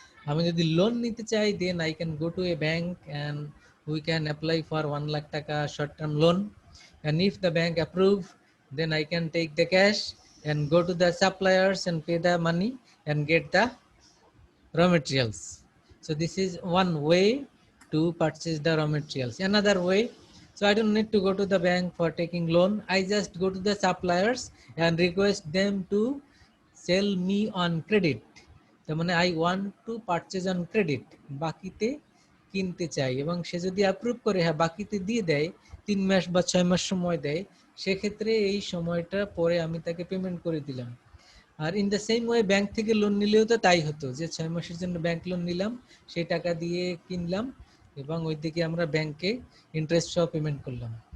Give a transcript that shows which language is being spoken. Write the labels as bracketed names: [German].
[Bangla] আমি যদি লোন নিতে চাই, [English] Then I can go to a bank and we can apply for 1 lakh taka short term loan, and if the bank approve, then I can take the cash and go to the suppliers and pay the money and get the raw materials. So this is one way to purchase the raw materials. Another way, so I don't need to go to the bank for taking loan, I just go to the suppliers and request them to sell me on credit. [Bangla] তার মানে [English] I want to purchase on credit, [Bangla] বাকিতে কিনতে চাই, এবং সে যদি approve করে, হ্যাঁ বাকিতে দিয়ে দেয়, 3 মাস বা 6 মাস সময় দেয়, সেক্ষেত্রে এই সময়টা পরে আমি তাকে পেমেন্ট করে দিলাম। আর [English] in the same way [Bangla] bank থেকে লোন নিলেও তো তাই হতো, যে 6 মাসের জন্য ব্যাংক লোন নিলাম, সেই টাকা দিয়ে কিনলাম এবং ওই দিকে আমরা ব্যাংকে ইন্টারেস্ট সহ পেমেন্ট করলাম।